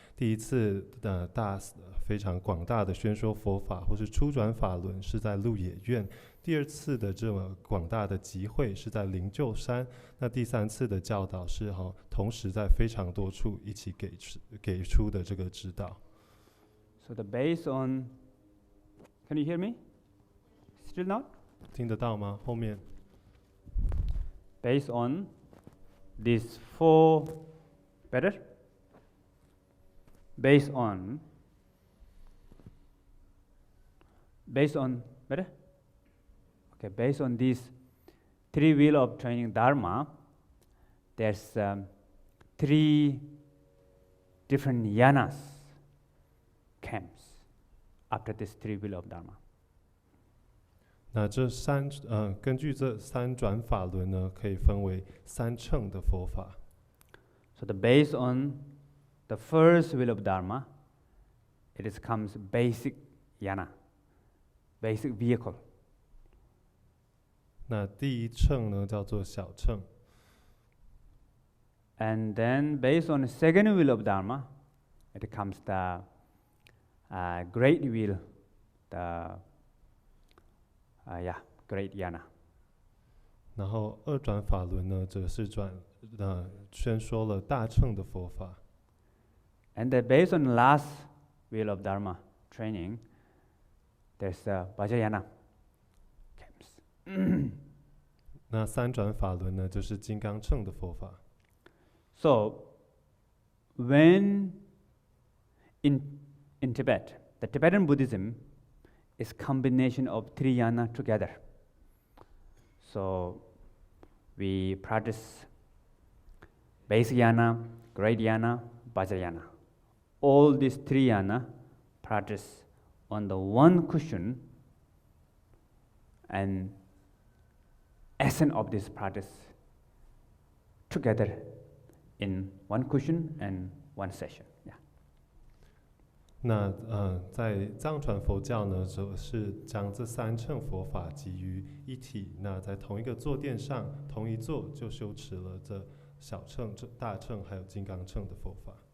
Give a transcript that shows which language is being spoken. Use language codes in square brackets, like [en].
[zh] 第一次非常广大的宣说佛法，或是初转法轮是在鹿野苑；第二次的这么广大的集会是在灵鹫山；那第三次的教导是同时在非常多处一起给出的这个指导。 [en] So the based on, can you hear me? Still not? [zh] 听得到吗？后面 [en] Based on these four, better? Based on, better? Okay, based on these three wheel of training Dharma, there's 3 different yanas, camps, after this 3 wheel of Dharma. [zh] 那根据这三转法轮呢，可以分为3乘的佛法。 [en] So based on the first wheel of Dharma, it comes basic yana, basic vehicle. [zh] 那第一乘呢叫做小乘。 [en] And then based on the second wheel of Dharma, it comes the great wheel, great yana. [zh] 然后二转法轮呢，则是宣说了大乘的佛法。 [en] And based on the last wheel of Dharma training, there's Vajrayana camps. [zh] 那三转法轮呢，就是金刚乘的佛法。 [en] So, when in Tibet, the Tibetan Buddhism is combination of 3 yana together. So, we practice basic yana, great yana, Vajrayana. All these 3 yana practice on the one cushion, and essence of this practice together in one cushion and one session. Yeah. [zh] 那在藏传佛教呢，则是将这3乘佛法集于一体。那在同一个坐垫上，同一坐就修持了这小乘、大乘还有金刚乘的佛法。